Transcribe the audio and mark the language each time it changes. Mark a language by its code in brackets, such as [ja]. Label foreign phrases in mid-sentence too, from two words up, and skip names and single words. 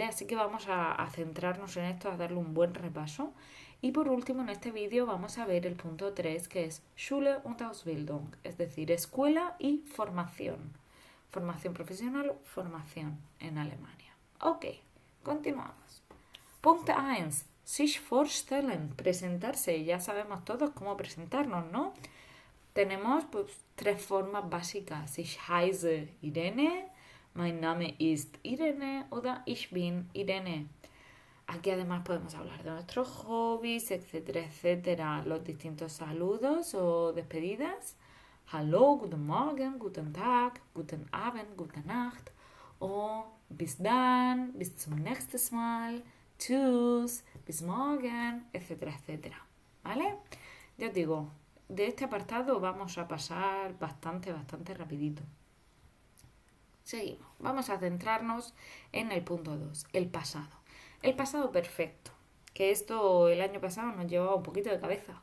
[es] Así que vamos a centrarnos en esto, a darle un buen repaso. Y por último, en este vídeo vamos a ver el punto 3, que es [de] Schule und Ausbildung, [es] es decir, escuela y formación. Formación profesional, formación en Alemania. Ok, continuamos. Punto 1. [de] Sich vorstellen, [es] presentarse. Ya sabemos todos cómo presentarnos, ¿no? Tenemos pues 3 formas básicas. [de] Ich heiße Irene, mein Name ist Irene oder ich bin Irene. [es] Aquí además podemos hablar de nuestros hobbies, etcétera, etcétera. Los distintos saludos o despedidas. [de] Hallo, guten Morgen, guten Tag, guten Abend, gute Nacht. O bis dann, bis zum nächsten Mal, tschüss, bis morgen, [es] etcétera, etcétera. ¿Vale? Ya os digo, de este apartado vamos a pasar bastante rapidito. Seguimos. Vamos a centrarnos en el punto 2, el pasado. El pasado perfecto, que esto el año pasado nos llevaba un poquito de cabeza.